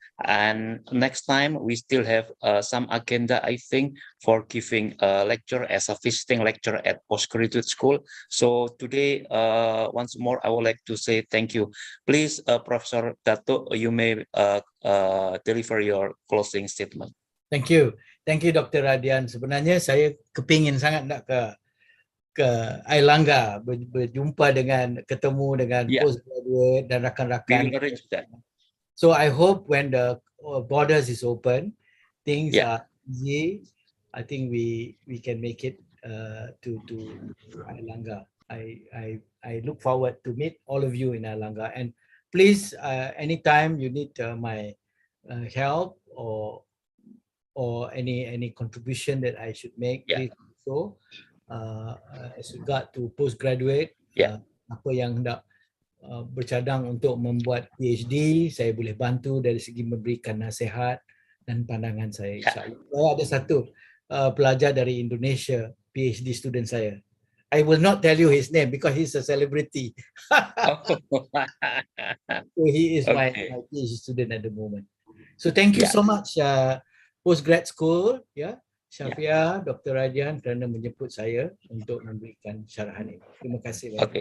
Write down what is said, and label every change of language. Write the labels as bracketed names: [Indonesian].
[English] And next time we still have some agenda, I think, for giving a lecture as a visiting lecturer at postgraduate school. So today, once more, I would like to say thank you. Please, Professor Dato', you may deliver your closing statement. Thank you, Dr. Radian. [Malay] Sebenarnya saya kepingin sangat nak ke Airlangga ketemu dengan postgraduate dan rakan-rakan. [English] So I hope when the borders is open, things are easy. I think we can make it to Airlangga. I look forward to meet all of you in Airlangga. And please, anytime you need my help or any contribution that I should make, please do so. As regard to postgraduate, [Malay] apa yang hendak bercadang untuk membuat PhD, saya boleh bantu dari segi memberikan nasihat dan pandangan saya. Saya ada satu pelajar dari Indonesia, [English] PhD student [Malay] saya. [English] I will not tell you his name because he's a celebrity. So he is my PhD student at the moment. So thank you so much, Postgrad School, Syafia, Dr. [Malay] Radian, kerana menjemput saya untuk memberikan syarahan ini. Terima kasih.